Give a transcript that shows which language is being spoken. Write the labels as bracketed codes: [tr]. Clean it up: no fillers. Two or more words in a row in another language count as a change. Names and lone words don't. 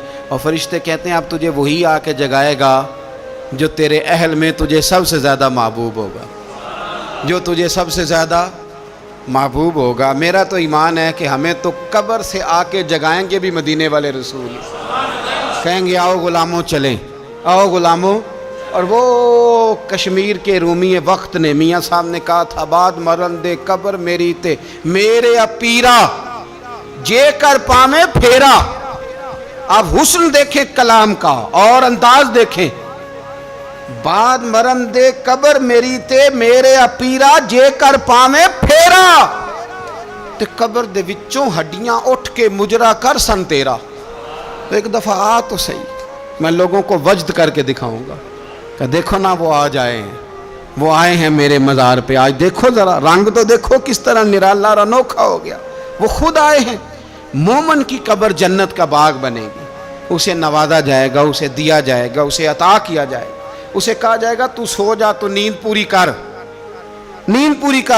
[ur] اور فرشتے کہتے ہیں اب تجھے وہی آ کے جگائے گا جو تیرے اہل میں تجھے سب سے زیادہ محبوب ہوگا، جو تجھے سب سے زیادہ محبوب ہوگا۔ میرا تو ایمان ہے کہ ہمیں تو قبر سے آ کے جگائیں گے بھی مدینے والے رسول، کہیں گے آؤ غلاموں چلیں، آؤ غلاموں۔ اور وہ کشمیر کے رومی وقت نے میاں صاحب نے کہا تھا [pa] بعد مرن دے قبر میری تے میرے اپیرا جے کر پامے پھیرا۔ [ur] آپ حسن دیکھیں کلام کا اور انداز دیکھیں، [pa] بعد مرن دے قبر میری تے میرے اپیرا جے کر پامے پھیرا، تے قبر دے وچوں ہڈیاں اٹھ کے مجرا کر سن تیرا۔ [ur] تو ایک دفعہ آ تو صحیح، میں لوگوں کو وجد کر کے دکھاؤں گا کہ دیکھو نا وہ آج آئے ہیں، وہ آئے ہیں میرے مزار پہ، آج دیکھو ذرا رنگ تو دیکھو کس طرح نرالا اور انوکھا ہو گیا، وہ خود آئے ہیں۔ مومن کی قبر جنت کا باغ بنے گی، اسے نوازا جائے گا، اسے دیا جائے گا، اسے عطا کیا جائے گا، اسے کہا جائے گا تو سو جا، تو نیند پوری کر، نیند پوری کر۔